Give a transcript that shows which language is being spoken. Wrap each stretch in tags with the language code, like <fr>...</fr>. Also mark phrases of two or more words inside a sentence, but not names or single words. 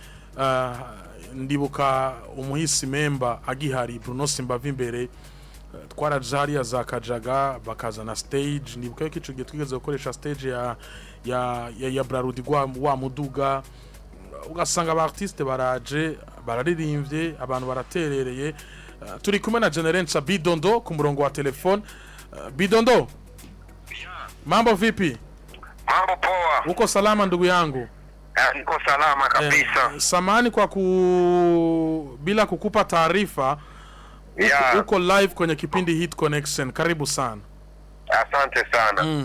<rn>ndibuka umuhisi member agihari Bruno Simbavi imbere twarajari azakajaga bakazana stage ndibuka ko ico gihe twigeze gukoresha stage ya Brarudi wa muduga ugasanga aba artiste baraje bararirimbye abantu baraterereye turi kumwe na Generenca Bidondo ku murongo wa telefone Bidondo</rn> <sw>mambo vipi mambo poa uko salama ndugu yangu niko salama kabisa samani kwa bila kukupa taarifa uko live kwenye kipindi Hit Connection karibu sana asante sana</sw>